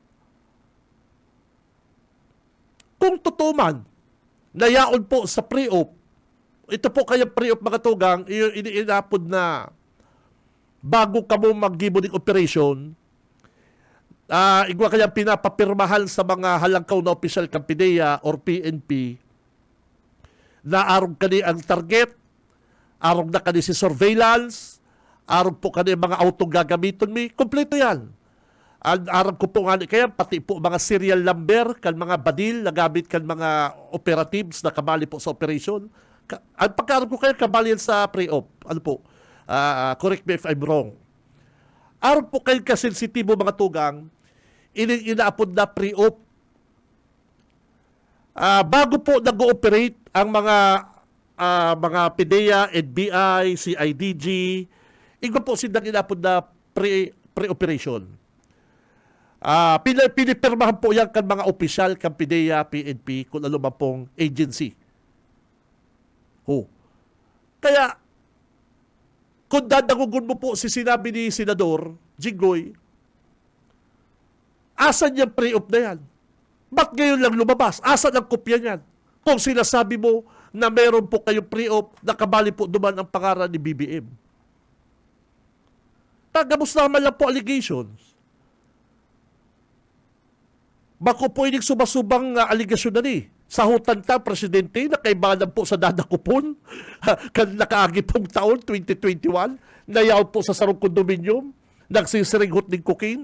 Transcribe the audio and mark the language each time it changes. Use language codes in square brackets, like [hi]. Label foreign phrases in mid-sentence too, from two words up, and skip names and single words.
[bik] Kung totoo man, nayaon po sa pre-op, ito po kaya pre-op mga tugang, iniinapod na bago ka mo mag-gibo ng operation, igwa kaya pinapapirmahan sa mga halangkaw na opisyal ng PDEA or PNP na arong kani ang target, arong na kani si surveillance, arong po kani mga auto gagamiton mi, kompleto yan. Ang aram ko po nga, kaya pati po mga [en] serial number, [bik] kan mga badil, nagamit kan mga operatives na kabali po sa operation. Ang pagkaram ko kaya kabali yan sa pre-op. Ano po? [en] Correct me if I'm wrong. [bik] Aram po kayo kasensitibo mga tugang, inaapod na pre-op. Bago po nag-ooperate ang mga PDEA, NBI, CIDG, iba po silang inaapod na pre-operation. Pinipirmahan po yan kan mga opisyal, kan PDEA, PNP, kung ano man pong agency. Kaya, kung dadangugun mo po si sinabi ni Senador Jinggoy, [tl] asan yung pre-op na yan? Ba't ngayon lang lumabas? Asan ang kopya niyan? Kung sinasabi mo na meron po kayong pre-op, nakabali po duman ang pangalan ni BBM. [bik] Tagamus naman lang po allegations. Bako po ining sumasubang aligasyon na ni. Sahutan ta, Presidente, na kaibanan po sa dadakupon. Kan nakaagi pong taon, 2021, nayaw po sa sarong kondominium, nagsisiringhot ng cocaine.